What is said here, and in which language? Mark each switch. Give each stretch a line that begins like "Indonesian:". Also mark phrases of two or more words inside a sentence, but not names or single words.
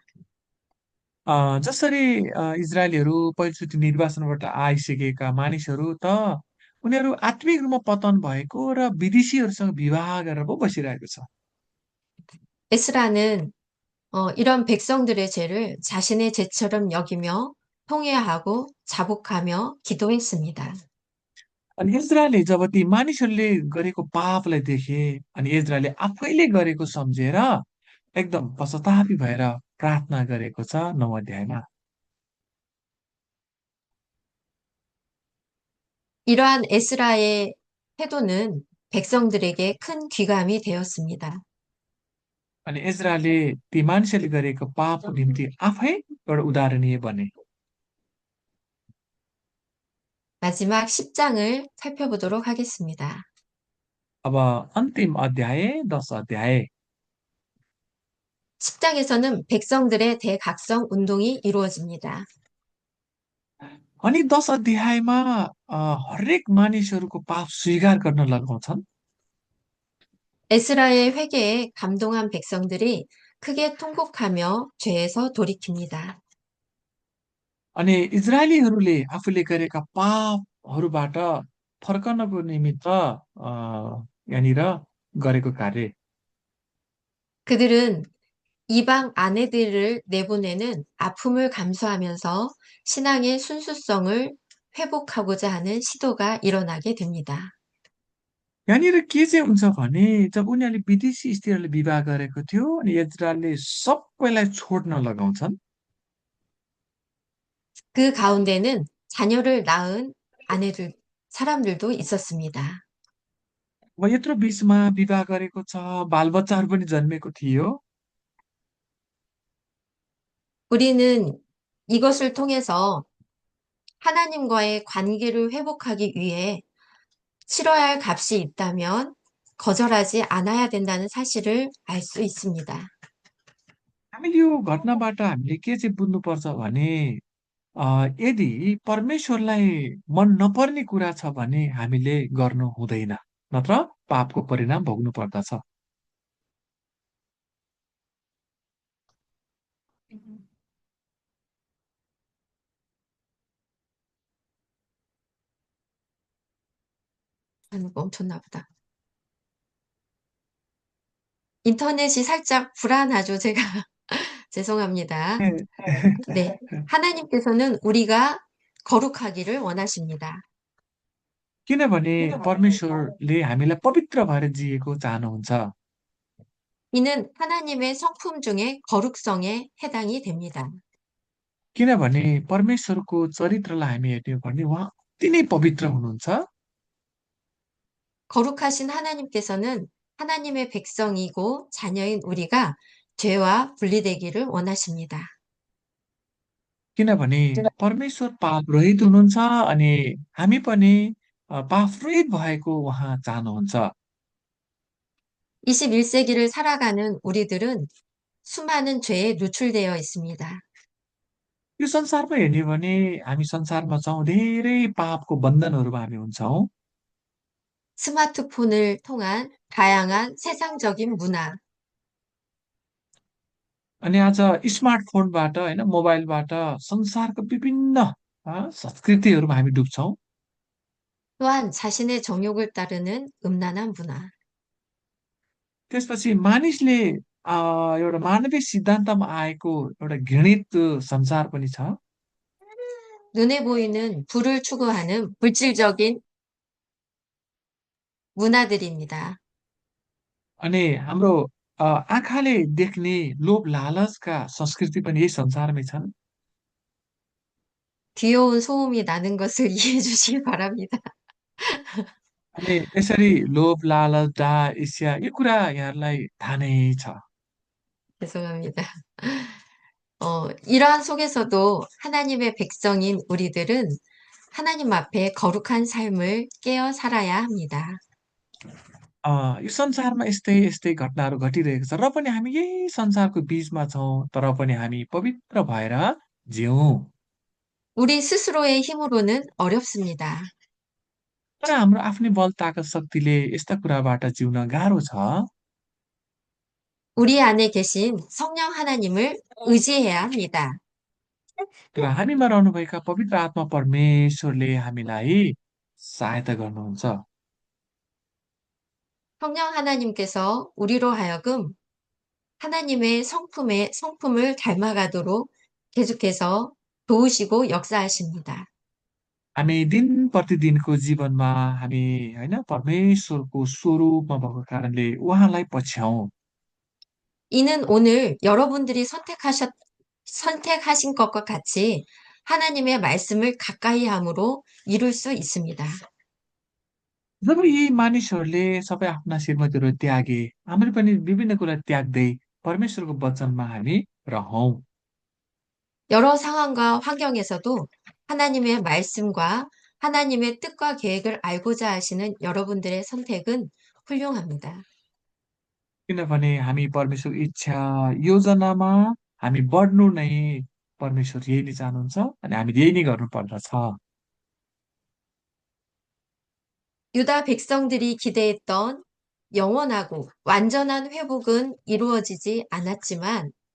Nepali: जसरी इजरायलीहरू पहिलोचोटि निर्वासनबाट आइसकेका मानिसहरू त उनीहरू आत्मिक रूपमा पतन भएको र विदेशीहरूसँग विवाह गरेर पो बसिरहेको छ।
Korean: 에스라는 이런 백성들의 죄를 자신의 죄처럼 여기며 통회하고 자복하며 기도했습니다.
Nepali: अनि इजरायलले जब ती मानिसहरूले गरेको पापलाई देखे अनि इजरायलले आफैले गरेको सम्झेर एकदम पश्चातापी भएर प्रार्थना गरेको छ 9 अध्यायमा।
Korean: 이러한 에스라의 태도는 백성들에게 큰 귀감이 되었습니다.
Nepali: अनि इजरायलले ती मानिसहरूले गरेको पापको निम्ति आफै एउटा उदाहरणीय बने।
Korean: 마지막 10장을 살펴보도록 하겠습니다.
Nepali: अब अन्तिम अध्याय 10 अध्याय।
Korean: 10장에서는 백성들의 대각성 운동이 이루어집니다.
Nepali: अनि 10 अध्यायमा हरेक मानिसहरूको पाप स्वीकार गर्न लगाउँछन्।
Korean: 에스라의 회개에 감동한 백성들이 크게 통곡하며 죄에서 돌이킵니다.
Nepali: अनि इजरायलीहरूले आफूले गरेका पापहरूबाट फर्कनको निमित्त यहाँनिर गरेको कार्य।
Korean: 그들은 이방 아내들을 내보내는 아픔을 감수하면서 신앙의 순수성을 회복하고자 하는 시도가 일어나게 됩니다.
Nepali: यहाँनिर के चाहिँ हुन्छ भने जब उनीहरूले विदेशी स्त्रीहरूले विवाह गरेको थियो अनि इजरायलले सबैलाई छोड्न लगाउँछन्
Korean: 그 가운데는 자녀를 낳은 사람들도 있었습니다.
Nepali: यत्रो बिचमा विवाह गरेको छ बालबच्चाहरू पनि जन्मेको थियो
Korean: 우리는 이것을 통해서 하나님과의 관계를 회복하기 위해 치러야 할 값이 있다면 거절하지 않아야 된다는 사실을 알 수 있습니다.
Nepali: हामीले यो घटनाबाट हामीले के चाहिँ बुझ्नुपर्छ भने यदि परमेश्वरलाई मन नपर्ने कुरा छ भने हामीले गर्नु हुँदैन नत्र पापको परिणाम भोग्नु पर्दछ
Korean: 멈췄나 보다. 인터넷이 살짝 불안하죠, 제가. 죄송합니다. 네. 하나님께서는 우리가 거룩하기를 원하십니다.
Nepali: किनभने परमेश्वरले हामीलाई पवित्र भएर जिएको चाहनुहुन्छ
Korean: 이는 하나님의 성품 중에 거룩성에 해당이 됩니다.
Nepali: किनभने परमेश्वरको चरित्रलाई हामी हेर्ने भने उहाँ अति नै पवित्र हुनुहुन्छ
Korean: 거룩하신 하나님께서는 하나님의 백성이고 자녀인 우리가 죄와 분리되기를 원하십니다.
Nepali: किनभने परमेश्वर पाप रहित हुनुहुन्छ अनि हामी पनि पाप रहित भएको उहाँ चाहनुहुन्छ
Korean: 21세기를 살아가는 우리들은 수많은 죄에 노출되어 있습니다.
Nepali: यो संसारमा हेर्ने भने हामी संसारमा छौँ धेरै पापको बन्धनहरूमा हामी हुन्छौँ
Korean: 스마트폰을 통한 다양한 세상적인 문화,
Nepali: अनि आज स्मार्टफोनबाट होइन मोबाइलबाट संसारको विभिन्न संस्कृतिहरूमा हामी डुब्छौँ
Korean: 또한 자신의 정욕을 따르는 음란한 문화,
Nepali: त्यसपछि मानिसले एउटा मानवीय सिद्धान्तमा आएको एउटा घृणित संसार पनि छ
Korean: 눈에 보이는 부를 추구하는 물질적인 문화들입니다.
Nepali: अनि हाम्रो आँखाले देख्ने लोभ लालचका संस्कृति पनि यही संसारमै छन्
Korean: 귀여운 소음이 나는 것을 이해해 주시기 바랍니다.
Nepali: अनि यसरी लोभ लालच डाह ईर्ष्या यो कुरा यहाँहरूलाई थाहा नै छ
Korean: 죄송합니다. 이러한 속에서도 하나님의 백성인 우리들은 하나님 앞에 거룩한 삶을 깨어 살아야 합니다.
Nepali: यो संसारमा यस्तै यस्तै घटनाहरू घटिरहेको छ र पनि हामी यही संसारको बीचमा छौँ तर पनि हामी पवित्र भएर जिउँ
Korean: 우리 스스로의 힘으로는 어렵습니다.
Nepali: तर हाम्रो आफ्नै बल ताकत शक्तिले यस्ता कुराबाट जिउन गाह्रो छ
Korean: 우리 안에 계신 성령 하나님을 의지해야 합니다.
Nepali: र हामीमा रहनुभएका पवित्र आत्मा परमेश्वरले हामीलाई सहायता गर्नुहुन्छ
Korean: 성령 하나님께서 우리로 하여금 하나님의 성품을 닮아가도록 계속해서 도우시고 역사하십니다.
Nepali: हामी दिन प्रतिदिनको जीवनमा हामी होइन परमेश्वरको स्वरूपमा भएको कारणले उहाँलाई पछ्याउँ
Korean: 이는 오늘 여러분들이 선택하신 것과 같이 하나님의 말씀을 가까이 함으로 이룰 수 있습니다.
Nepali: जब यी मानिसहरूले सबै आफ्ना श्रीमतीहरू त्यागे हामीले पनि विभिन्न कुरा त्याग्दै परमेश्वरको वचनमा हामी रहौं
Korean: 여러 상황과 환경에서도 하나님의 말씀과 하나님의 뜻과 계획을 알고자 하시는 여러분들의 선택은 훌륭합니다.
Nepali: किनभने हामी परमेश्वर इच्छा योजनामा हामी बढ्नु नै परमेश्वर यही नै चाहनुहुन्छ अनि हामीले यही नै गर्नुपर्दछ
Korean: 유다 백성들이 기대했던 영원하고 완전한 회복은 이루어지지 않았지만